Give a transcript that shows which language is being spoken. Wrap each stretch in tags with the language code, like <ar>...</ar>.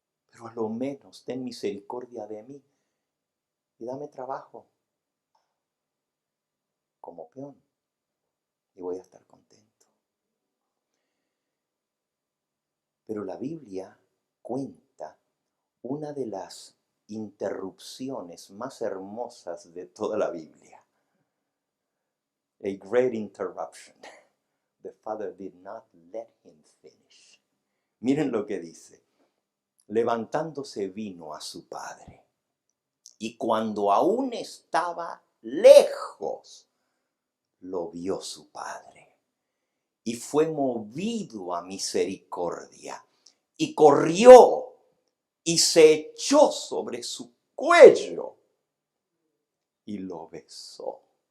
<es>Pero a lo menos ten misericordia de mí y dame trabajo como peón y voy a estar contento. Pero la Biblia cuenta una de las interrupciones más hermosas de toda la Biblia.</es> <en>A great interruption. The father did not let him finish.</en> <es>Miren lo que dice. Levantándose vino a su padre. Y cuando aún estaba lejos, lo vio su padre. Y fue movido a misericordia. Y corrió y se echó sobre su cuello y lo besó.</es>